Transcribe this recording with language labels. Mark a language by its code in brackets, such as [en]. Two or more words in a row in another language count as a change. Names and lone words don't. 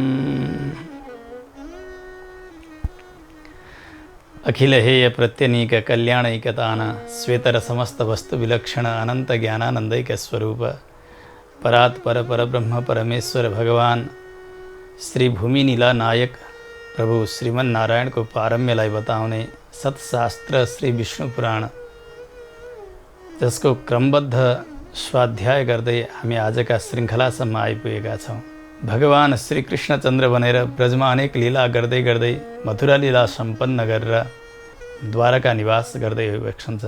[sa] अखिल हेय प्रत्यनीक कल्याणैकतान श्वेतर समस्त वस्तु विलक्षण अनंत ज्ञानानंदैक स्वरूप परात्पर परब्रह्म परमेश्वर भगवान श्री भूमि नीला नायक प्रभु श्रीमन नारायण [ne] को पारम्यलाई बताउने सत्शास्त्र श्री विष्णु पुराण जसको क्रमबद्ध स्वाध्याय गर्दै हामी आजका श्रृङ्खलासम्म आइपुगेका छौँ। भगवान श्री कृष्णचन्द्र बनेर ब्रजमा अनेक लीला गर्दै गर्दै मथुरा लीला सम्पन्न गरेर द्वारका निवास गर्दै हुनुहुन्छ।